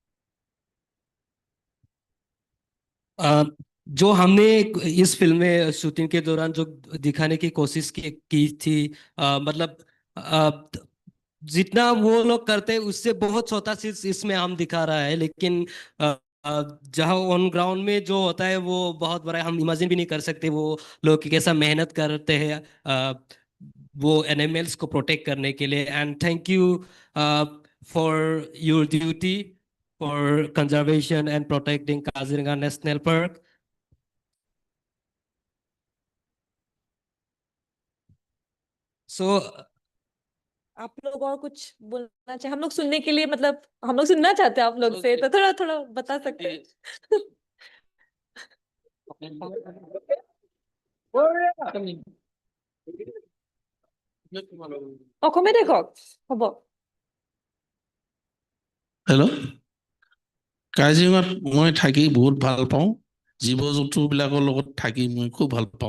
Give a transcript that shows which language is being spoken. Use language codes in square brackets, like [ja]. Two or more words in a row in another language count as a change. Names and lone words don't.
[hi] जो हमने इस फिल्म में शूटिंग के दौरान जो दिखाने की कोशिश की थी, मतलब जितना वो लोग करते हैं उससे बहुत छोटा चीज इसमें हम दिखा रहा है, लेकिन जहाँ [en] on ground [hi] में जो होता है वो बहुत बड़ा हम इमेजिन भी नहीं कर सकते। वो लोग कैसा मेहनत करते हैं वो एनिमल्स को प्रोटेक्ट करने के लिए। [en] and thank you for your duty for conservation and protecting Kaziranga National Park. So [hi] आप लोग और कुछ बोलना चाहे, हम लोग सुनने के लिए, मतलब हम लोग सुनना चाहते हैं आप लोग से, तो थोड़ा थोड़ा बता सकते हैं। [as] অসমীয়াতে কওক হ'ব। হেল্ল', কাজিৰঙাত মই থাকি বহুত ভাল পাওঁ, জীৱ জন্তুবিলাকৰ লগত থাকি মই খুব ভাল পাওঁ।